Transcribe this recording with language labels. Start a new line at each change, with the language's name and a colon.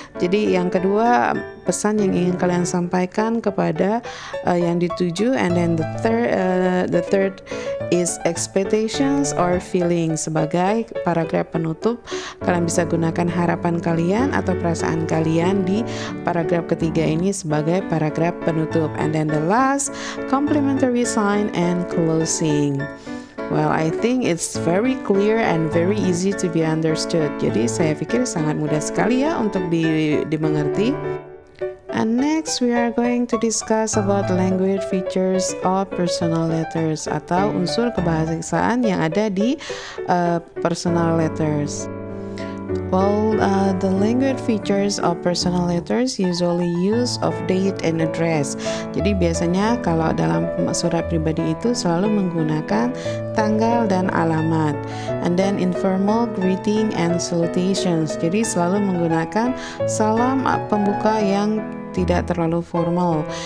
Indonesian: Jadi yang kedua, pesan yang ingin kalian sampaikan kepada yang dituju.
English: And then the third is expectations or feelings.
Indonesian: Sebagai paragraf penutup, kalian bisa gunakan harapan kalian atau perasaan kalian di paragraf ketiga ini sebagai paragraf penutup.
English: And then the last, complementary sign and closing. Well, I think it's very clear and very easy to be understood.
Indonesian: Jadi saya pikir sangat mudah sekali ya untuk dimengerti.
English: And next we are going to discuss about language features of personal letters
Indonesian: atau unsur kebahasaan yang ada di
English: personal letters. Well, the language features of personal letters usually use of date and address.
Indonesian: Jadi biasanya kalau dalam surat pribadi itu selalu menggunakan tanggal dan alamat.
English: And then informal greeting and salutations.
Indonesian: Jadi selalu menggunakan salam pembuka yang tidak terlalu formal.